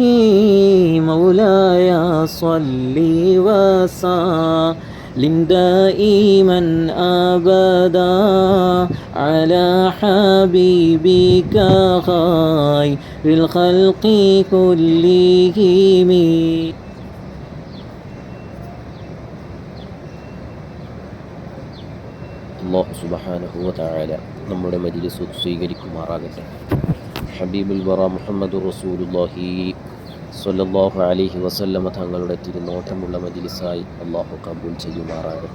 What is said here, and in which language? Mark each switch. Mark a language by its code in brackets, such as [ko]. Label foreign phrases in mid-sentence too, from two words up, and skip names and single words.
[ar] مولاي صل وسلم دائما أبدا على حبيبك خير الخلق كلهم [ml] അല്ലാഹു [ar] سبحانه وتعالى [ml] നമ്മുടെ മജ്ലിസ് സ്വീകരിക്കുമാറാകട്ടെ. [ar] حبيب الورى محمد رسول الله صلى الله عليه وسلم [ml] തങ്ങളുടെ തിരുനോട്ടമുള്ള മജ്ലിസായി അല്ലാഹു കബൂൽ ചെയ്യുമാറാകട്ടെ.